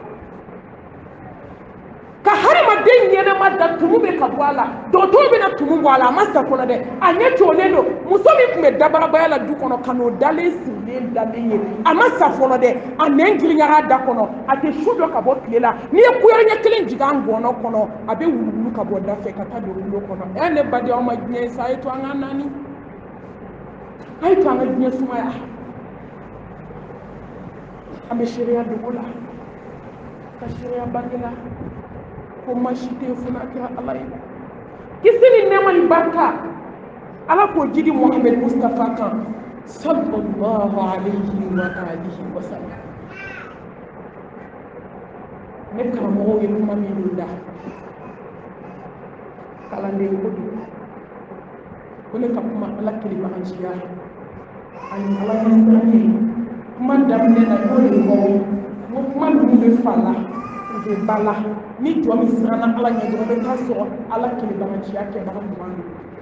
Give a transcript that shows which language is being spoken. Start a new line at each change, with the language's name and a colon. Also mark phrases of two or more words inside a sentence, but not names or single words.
Bambara: ka hadamaden ɲɛnɛma da tumu bɛ ka bɔ a la dɔgɔtɔrɔ bɛna tumu bɔ a la a ma sa fɔlɔ dɛ a ɲɛ cogolen don muso min tun bɛ dabarabaya la du kɔnɔ ka n'o dalen sirilen dalen ye a ma sa fɔlɔ dɛ a nɛn girinyara da kɔnɔ a tɛ su dɔ ka bɔ tile la n'i ye kuyɛrɛ ɲɛ kelen jigin an gɔnɔ kɔnɔ a bɛ wuluwulu ka bɔ da fɛ ka taa don wolo kɔnɔ ne baden aw ma diɲɛ sa a ye to an ka naani a ye to an ka diɲɛ sumaya an bɛ seereya dogo la ka seereya bange la ko masi tɛ funa kɛra ala ye kisi ni nɛɛma ni barika ala k'o jigi Muhammed Mustafa kan
Arabic: صلى الله عليه وعلى آله وسلم
Bambara: ne karamɔgɔw ye kuma min da kalanden ko don ko ne ka kuma ala kelebaganciya ani ala ɲɛsiranɲɛ kuma daminɛ na y'o de fɔ n ko kuma ninnu bɛ fa la u bɛ ba la ni jɔ min siranna ala ɲɛ dɔrɔn bɛ taa sɔrɔ ala kelebaganciya kɛbaga ɲuman don